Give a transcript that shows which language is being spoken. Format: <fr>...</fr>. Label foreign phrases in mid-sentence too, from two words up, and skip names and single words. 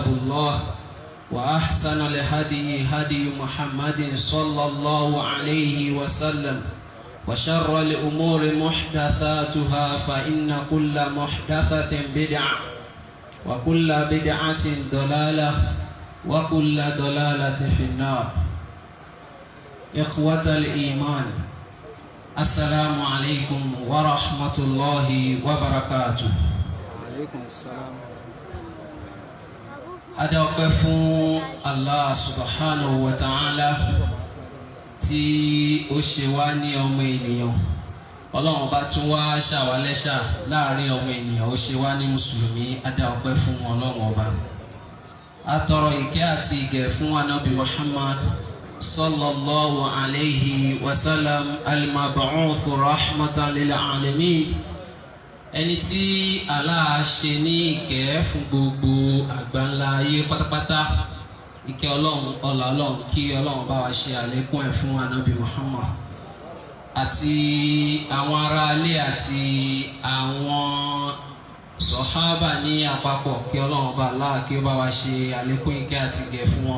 <ar>الله وأحسن الهدي هدي محمد صلى الله عليه وسلم وشر الأمور محدثاتها فإن كل محدثة بدعة وكل بدعة ضلالة وكل ضلالة في النار إخوة الإيمان السلام عليكم ورحمة الله وبركاته. عليكم السلام.</ar> <yo>Adọ́pẹ́ fún Allah</yo> <ar>سبحانه وتعالى</ar> <yo>tí ó ṣe wá ní ọmọ ènìyàn. Ọlọ́run bá tún wá ṣàwálẹ́ṣà láàrin ọmọ ènìyàn ó ṣe wá ní mùsùlùmí. Adọ́pẹ́ fún Ọlọ́run ọba. Atọrọ ìkẹ́ àti ìgẹ̀ fún Ànábì Muhammad</yo> <ar>صلى الله عليه وسلم المبعوث رحمة للعالمين.</ar> <yo>Ẹni tí Allah ṣe ní ìkẹ́ fún gbogbo àgbáńlá ayé pátápátá. Ìkẹ́ Ọlọ́run ọlá Ọlọ́run kí Ọlọ́run bá wa ṣe àlékún ẹ̀ fún Ànábì Muhammad àti àwọn ará ilé àti àwọn sọ̀hábà ní àpapọ̀ kí Ọlọ́run bá Allah kí ó bá wa ṣe àlékún ìkẹ́ àti ìgẹ̀ fún wọn.</yo>